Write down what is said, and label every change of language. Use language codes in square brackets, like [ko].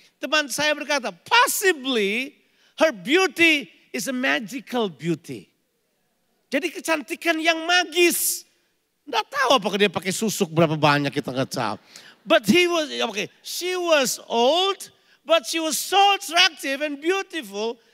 [id] Teman saya berkata, [en] possibly her beauty is a magical beauty. [id] Jadi kecantikan yang magis. Nggak tahu apakah dia pakai susuk berapa banyak kita nggak tahu. [en] But she was old, but she was so attractive and beautiful.